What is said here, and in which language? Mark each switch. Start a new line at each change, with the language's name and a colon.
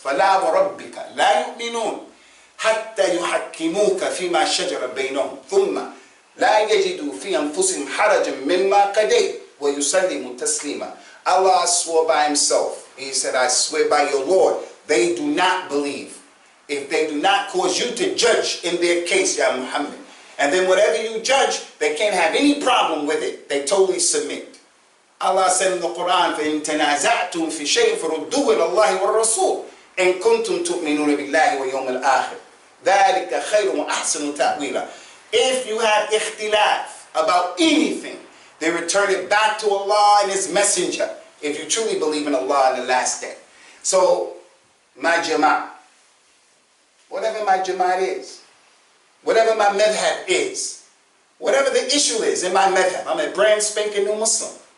Arabic: فَلَا وَرَبِّكَ لَا يُؤْمِنُونَ حَتَّى يُحَكِّمُوكَ فِي مَا شَجَرَ بَيْنَهُمْ ثُمَّ لَا يَجِدُوا فِي أَنفُسِهِمْ حَرَجًا مِمَّا قَضَيْتَ وَيُسَلِّمُوا تَسْلِيمًا.
English: Allah swore by himself. He said, I swear by your Lord, they do not believe. If they do not cause you to judge in their case, Ya Muhammad. And then whatever you judge, they can't have any problem with it. They totally submit. Allah said in the Quran,
Arabic: فَإِن تَنَازَعْتُمْ فِي شَيْءٍ فَرُدُّوهُ إِلَى اللَّهِ وَالرَّسُولِ إِن كُنتُمْ تُؤْمِنُونَ بِاللَّهِ وَيَوْمِ الْآخِرِ ذَلِكَ خَيْرٌ وَأَحْسَنُ تَأْوِيلًا.
English: If you have ikhtilaf about anything, they return it back to Allah and His Messenger, if you truly believe in Allah and the last day. So, my jama'at, whatever my jama'at is, whatever my madhab is, whatever the issue is in my madhab, I'm a brand spanking new Muslim.